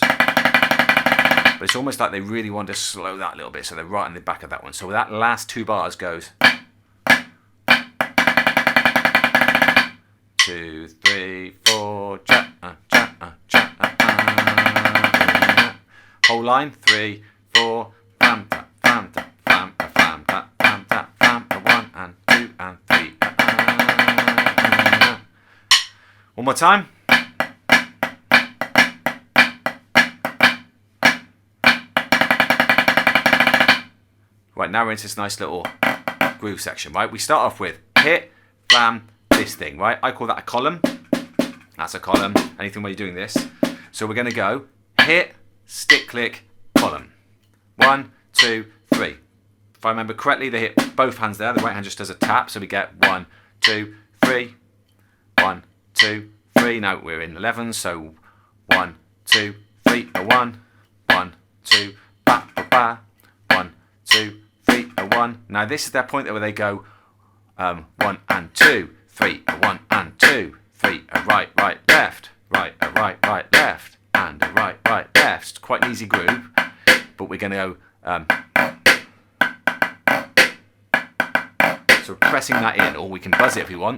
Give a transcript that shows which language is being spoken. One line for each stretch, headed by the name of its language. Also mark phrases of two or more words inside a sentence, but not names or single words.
English: But it's almost like they really want to slow that a little bit, so they're right in the back of that one. So that last 2 bars goes 2, 3, 4, whole line 3, 4, flam tap, flam tap, flam tap, flam tap, flam tap, flam tap, 1 and 2 and 3. One more time. Right, now we're into this nice little groove section, right? We start off with hit, flam, this thing, right? I call that a column. That's a column, anything where you're doing this. So we're gonna go hit, stick, click, column. 1, 2, 3. If I remember correctly, they hit both hands there. The right hand just does a tap, so we get 1, 2, 3. 1, 2, 3. Now we're in 11, so 1, 2, 3, a 1, 1, 2, ba, ba, ba, 1, 2, 3, a 1. Now this is that point where they go 1 and 2, 3, a 1 and 2, 3, a right, right, left, right, a right, right, left, and a right, right, left. It's quite an easy groove, but we're going to go. So we're pressing that in, or we can buzz it if we want.